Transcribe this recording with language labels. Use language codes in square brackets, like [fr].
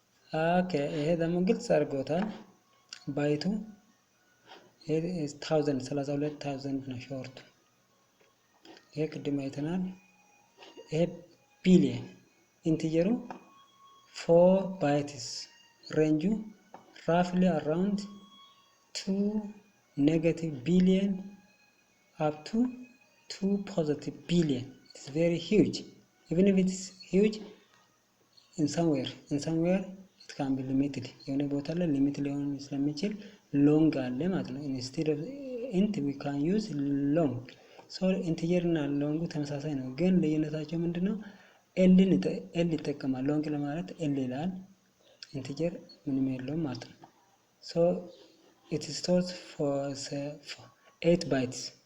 [am] ኦኬ ይሄ ደግሞ ግልጽ አድርጎታል። ባይቱ ይሄ 32,000 ነው ሾርቱ። ይሄ ቅድም አይተናል። ይሄ ቢሊየን ኢንቲጀሩ 4 ባይትስ ሬንጁ [en] roughly around 2 negative billion up to 2 positive billion. It's very huge. Even if it's huge in somewhere it can be limited. [am] የሆነ ቦታ ላይ ሊሚት ሊሆን ስለሚችል ሎንግ አለ ማለት ነው። [en] instead of int we can use long. [am] so ኢንቲጀር እና ሎንጉ ተመሳሳይ ነው ግን ልዩነታቸው ምንድነው? ኤል ይጠቀማል። ሎንግ ለማለት ኤል ይላል። ኢንቲጀር ምንም የለውም ማለት ነው። [en] so it stores for 8 bytes.